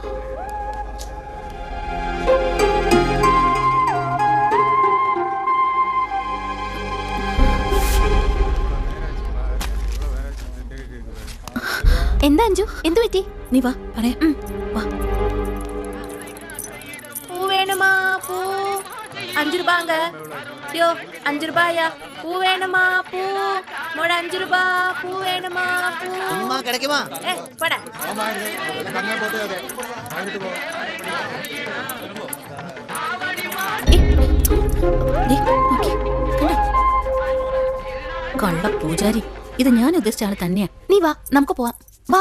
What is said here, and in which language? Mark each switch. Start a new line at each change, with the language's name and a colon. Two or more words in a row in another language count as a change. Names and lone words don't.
Malayalam: എന്താ അഞ്ജു, എന്തു പറ്റി? നീ വാ പറയാം. വാ.
Tamil: பூ வேணுமா? பூ 5 ரூபாங்க. யோ 5 ரூபாயா? பூ வேணுமா? பூ மோட 5 ரூபா. பூ வேணுமா? பூ
Malayalam: അമ്മ കിടക്കുമാ?
Tamil: போடா.
Malayalam: കള്ള പൂജാരി, ഇത് ഞാൻ ഉദ്ദേശിച്ച ആള് തന്നെയാ. നീ വാ, നമുക്ക് പോവാം. വാ.